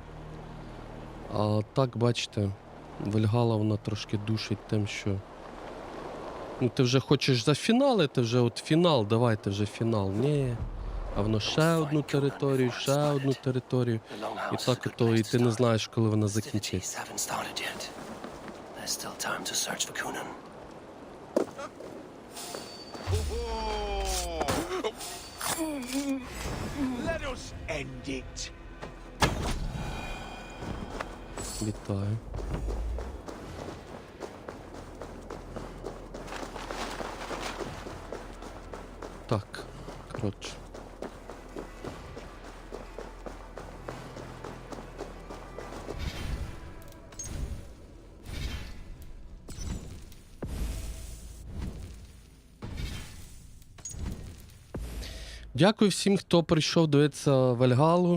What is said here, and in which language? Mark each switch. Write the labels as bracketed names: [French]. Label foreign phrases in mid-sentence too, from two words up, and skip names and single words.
[Ukrainian] А так, бачите, Вальгалла вона трошки душить тим, що... Ну, ти вже хочеш зафіналити, вже от фінал, давайте вже фінал. Ні. А воно ще одну територію, ще одну територію. І так ото, і ти не знаєш, коли вона закінчиться. [English] Let us end it. [Ukrainian] Вітаю. Так, коротше. Дякую всім, хто прийшов дивитися Вальгаллу.